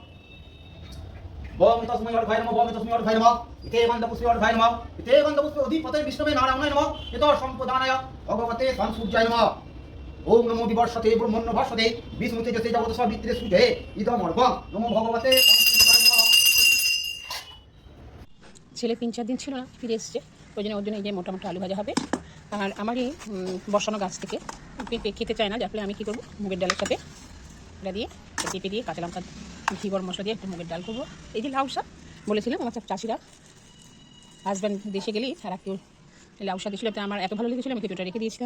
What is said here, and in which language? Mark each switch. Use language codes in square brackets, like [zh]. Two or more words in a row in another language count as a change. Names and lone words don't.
[sa] ओम तस्मै अर्घाय नमः। ओम तस्मै अर्घाय नमः। इते गन्धपुष्पे अर्घाय नमः। इते गन्धपुष्पे अधिपते विष्णवे नारायणाय नमः। इत सम्पदानाय भगवते संसूर्याय नमः। ओम नमो विवर्षते ब्रह्मण्य भाषते विष्णु तेजसे जगत सावित्रे सुते इदमर्घं नमो भगवते संसूर्याय नमः। [bn] ছেলে 3-4 দিন ছিল না, ফিরে এসছে। ওই জন্য ওর জন্য এই যে মোটা মোটা আলু ভাজা হবে। আর আমারই বসানো গাছ থেকে খেতে চায় না, যার ফলে আমি কী করবো, মুগের ডালের সাথে এটা দিয়ে পেঁপে দিয়ে কাঁচা লঙ্কা ঘি গরম মশলা দিয়ে একটু মুগের ডাল করবো। এই যে লাউ শাক বলেছিলাম, আমার সব চাষিরা, হাজব্যান্ড দেশে গেলেই তারা কেউ লাউ শাক দিয়েছিল, আমার এত ভালো লেগেছিলো, আমি কিছুটা রেখে দিয়েছিলাম।